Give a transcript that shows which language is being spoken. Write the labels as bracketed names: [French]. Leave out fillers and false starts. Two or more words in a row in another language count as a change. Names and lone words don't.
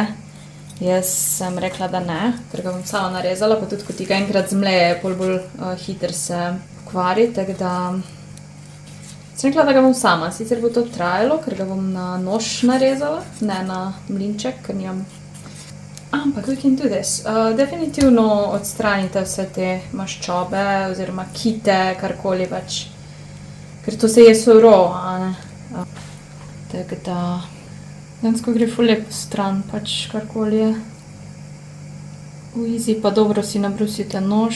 [Slovenian] Jaz sem rekla, da ne, ker ga bom sama narezala, pa tudi ko ti ga enkrat zmleje, pol bolj hiter se kvari, tako da sem rekla, da ga bom sama. Sicer bo to trajalo, ker ga bom na nož narezala, ne na mlinček, ker nimam. Ampak [English] we can do this. [Slovenian] Definitivno odstranite vse te maščobe oziroma kite, karkoli pač. Ker to se je surovo, a ne. Tako da dejansko gre ful lepo stran, pač karkoli je. V easy pa dobro si nabrusite nož.